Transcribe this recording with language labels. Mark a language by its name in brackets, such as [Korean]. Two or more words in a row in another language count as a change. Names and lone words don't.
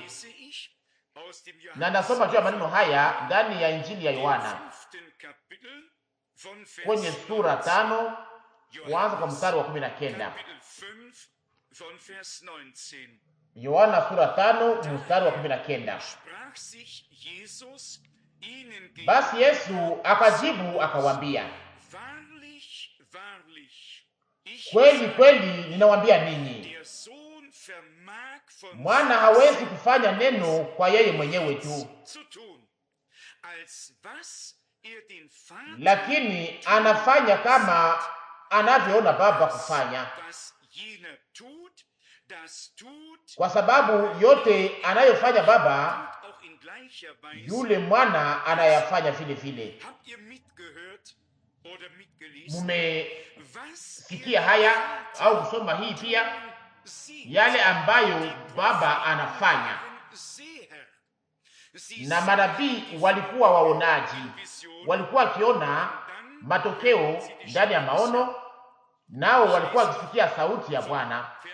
[Swahili] Na nasoma juu ya maneno haya ndani ya Injili ya Yohana kwenye sura 5 kuanza kwa mstari wa 19. Yohana sura 5 mstari wa 19. [German] ihnen [Swahili] Basi Yesu akajibu akawaambia, [German] wahrlich, wahrlich, ich [Swahili] kweli [German] sage, [Swahili] kweli ninawaambia ninyi, [German] der Sohn vermag von [Swahili] mwana hawezi kufanya neno kwa yeye mwenyewe tu, [German] zu tun, als was den Vater [Swahili] lakini anafanya kama anavyoona Baba kufanya, [German] was jener tut, das tut [Swahili] kwa sababu yote anayofanya Baba [German] auch in gleicher Weise. [Swahili] yule mwana anayafanya vile vile. [German] Habt ihr mitgehört oder mitgelesen? [Swahili] Mumesikia haya au kusoma hii pia, yale ambayo Baba anafanya. Na manabii walikuwa waonaji, walikuwa wakiona matokeo ndani ya maono, nao walikuwa wakisikia sauti ya Bwana.